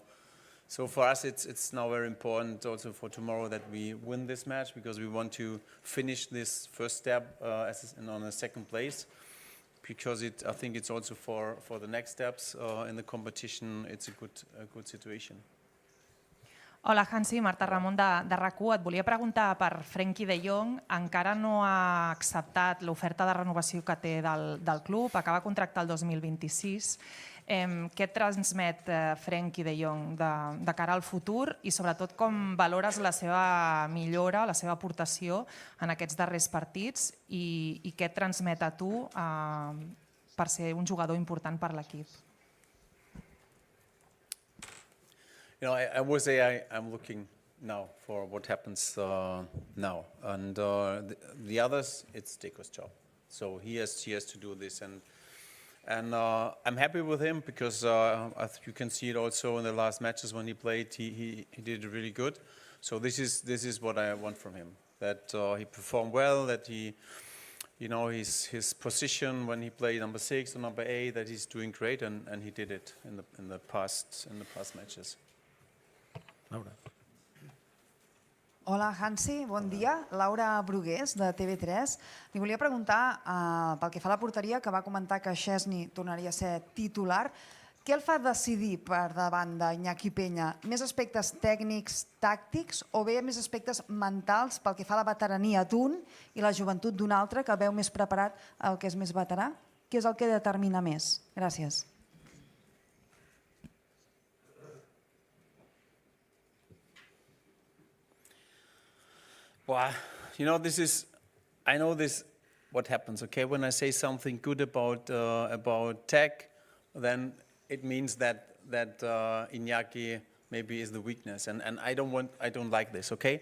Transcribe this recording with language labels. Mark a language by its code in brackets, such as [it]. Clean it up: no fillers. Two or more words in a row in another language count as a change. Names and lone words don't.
[en] So for us, it's now very important also for tomorrow that we win this match because we want to finish this first step on a second place. Because I think it's also for the next steps in the competition. It's a good situation. [ca] Hola, Hansi, Marta Ramon de RAC1. Et volia preguntar per Frenkie de Jong. Encara no ha acceptat l'oferta de renovació que té del club. Acaba contracte el 2026. Què et transmet Frenkie de Jong de cara al futur i sobretot com valores la seva millora, la seva aportació en aquests darrers partits i què et transmet a tu per ser un jugador important per l'equip? [en] I always say I'm looking now for what happens now, and the others, it's Deco's job. So he has to do this, and I'm happy with him because you can see it also in the last matches when he played. He did really good. So this is what I want from him. That he performed well. That he, his position when he played number 6 or number 8. That he's doing great, and he did it in the past matches. Laura. [ca] Hola, Hansi, bon dia. Laura Brugués, de TV3. Li volia preguntar, pel que fa a la porteria, que va comentar que Szczesny tornaria a ser titular. Què el fa decidir per davant d'Iñaki Peña? Més aspectes tècnics, tàctics, o bé més aspectes mentals pel que fa a la veterania d'un i la joventut d'un altre que veu més preparat el que és més veterà? Què és el que determina més? Gràcies. [en] Well, I know this, what happens, okay? When I say something good about tech, then it means that Iñaki maybe is the weakness, and I don't like this, okay?